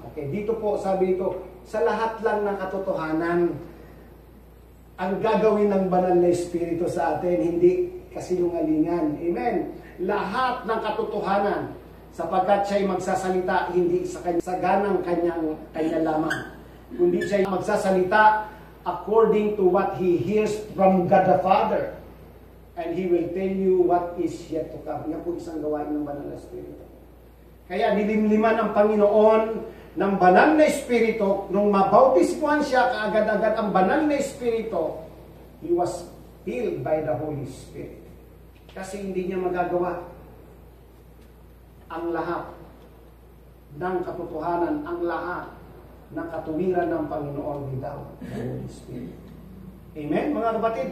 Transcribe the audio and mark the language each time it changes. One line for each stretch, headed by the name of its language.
Filipino: Okay, dito po, sabi ito, sa lahat lang ng katotohanan, ang gagawin ng Banal na Espiritu sa atin, hindi kasinungalingan. Amen. Lahat ng katotohanan, sapagkat siya'y magsasalita hindi sa ganang kanya lamang, kundi siya'y magsasalita
English: according to what He hears from God the Father. And He will tell you what is yet to come.
Filipino: Yan po isang gawain ng Banal na Espiritu. Kaya nilimliman ang Panginoon ng Banal na Espiritu, nung mabautismuhan siya, kaagad-agad ang Banal na Espiritu,
English: He was filled by the Holy Spirit.
Filipino: Kasi hindi niya magagawa ang lahat ng katotohanan, ang lahat ng katuwiran ng Panginoon
English: without the Holy Spirit.
Filipino: Amen, mga kapatid?